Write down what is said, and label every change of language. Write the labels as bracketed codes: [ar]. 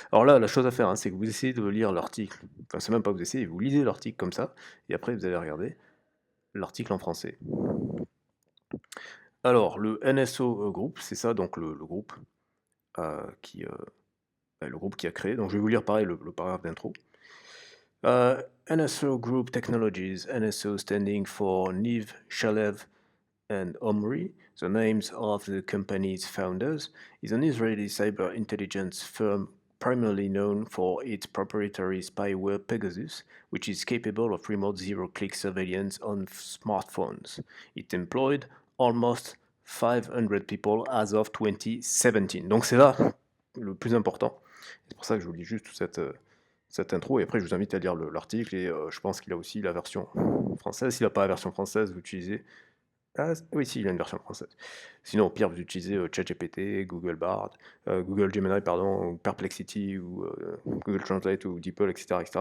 [fr] Alors là, la chose à faire, hein, c'est que vous essayez de lire l'article. Enfin, c'est même pas que vous essayez, vous lisez l'article comme ça, et après vous allez regarder l'article en français. Alors, le NSO Group, c'est ça, donc le groupe qui, le groupe qui a créé. Donc je vais vous lire pareil le paragraphe d'intro. [en] NSO Group Technologies, NSO standing for Niv, Shalev, and Omri, the names of the company's founders, is an Israeli cyber intelligence firm primarily known for its proprietary spyware Pegasus, which is capable of remote zero-click surveillance on smartphones. It employed almost 500 people as of 2017. [fr] Donc c'est là le plus important. C'est pour ça que je vous lis juste cette intro, et après je vous invite à lire l'article, et je pense qu'il a aussi la version française. S'il n'a pas la version française, vous utilisez... Ah, oui, si, il a une version française. Sinon, au pire, vous utilisez ChatGPT, Google Bard, Google Gemini, pardon, ou Perplexity, ou Google Translate, ou DeepL, etc., etc.